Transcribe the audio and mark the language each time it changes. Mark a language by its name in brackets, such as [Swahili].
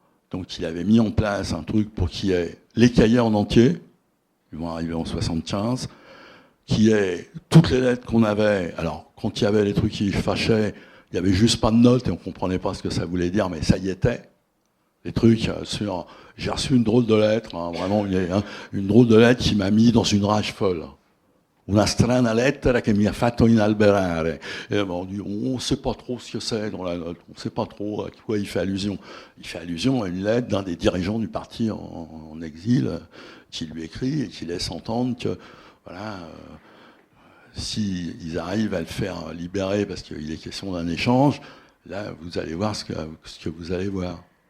[French] Donc il avait mis en place un truc pour qu'il y ait les cahiers en entier, ils vont arriver en 75, qui est toutes les lettres qu'on avait. Alors, quand il y avait les trucs qui fâchaient, il n'y avait juste pas de notes et on ne comprenait pas ce que ça voulait dire, mais ça y était. Les trucs sur... J'ai reçu une drôle de lettre, hein, vraiment une drôle de lettre qui m'a mis dans une rage folle. [Italian] Una strana lettera che mi ha fatto inalberare. [French] Et bon, on ne sait pas trop ce que c'est dans la note, on ne sait pas trop à quoi il fait allusion. Il fait allusion à une lettre d'un des dirigeants du parti en exil qui lui écrit et qui laisse entendre que, voilà, s'ils arrivent à le faire libérer parce qu'il est question d'un échange, là, vous allez voir ce que vous allez voir.